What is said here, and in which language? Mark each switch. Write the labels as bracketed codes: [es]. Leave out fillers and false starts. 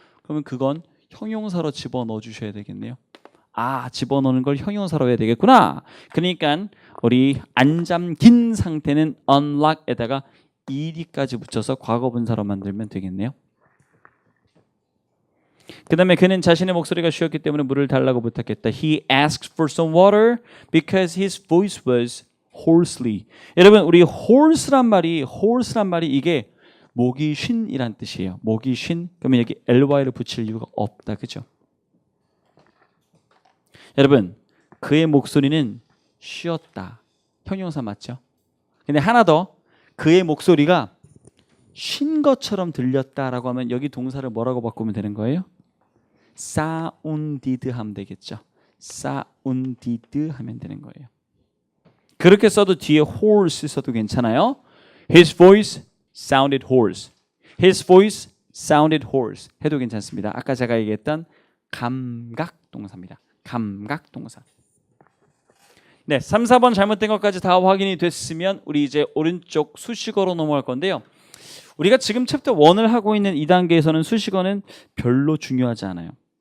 [ko] 그러면 그건 형용사로 집어넣어 주셔야 되겠네요. 아, 집어넣는 걸 형용사로 해야 되겠구나. 그러니까 우리 안 잠긴 상태는 unlock에다가 ed까지 붙여서 과거분사로 만들면 되겠네요. 그 다음에 그는 자신의 목소리가 쉬었기 때문에 물을 달라고 부탁했다. [en] He asked for some water because his voice was hoarsely. [ko] 여러분 우리 hoarse란 말이 이게 목이 쉰이란 뜻이에요. 목이 쉰. 그러면 여기 ly를 붙일 이유가 없다. 그죠? 여러분 그의 목소리는 쉬었다. 형용사 맞죠? 근데 하나 더 그의 목소리가 쉰 것처럼 들렸다라고 하면 여기 동사를 뭐라고 바꾸면 되는 거예요? sounded 하면 되겠죠. sounded 하면 되는 거예요. 그렇게 써도 뒤에 hoarse 써도 괜찮아요. [en] His voice sounded hoarse. His voice sounded hoarse [ko] 해도 괜찮습니다. 아까 제가 얘기했던 감각 동사입니다. 감각 동사. 네, 3, 4번 잘못된 것까지 다 확인이 됐으면 우리 이제 오른쪽 수식어로 넘어갈 건데요. 우리가 지금 챕터 1을 하고 있는 이 단계에서는 수식어는 별로 중요하지 않아요.